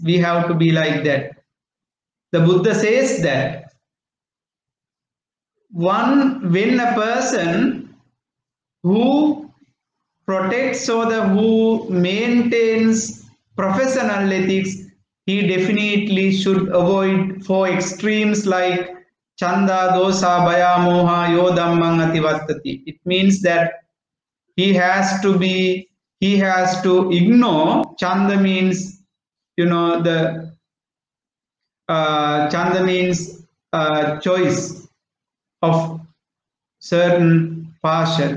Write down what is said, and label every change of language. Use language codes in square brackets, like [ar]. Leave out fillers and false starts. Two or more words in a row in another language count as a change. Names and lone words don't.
[en] We have to be like that. The Buddha says that when a person who protects or who maintains professional ethics, he definitely should avoid for extremes like [pi] chanda, dosa, bhaya, moha, yo dhammang ativattati. [en] It means that he has to ignore. Chanda means, chanda means choice of certain partial.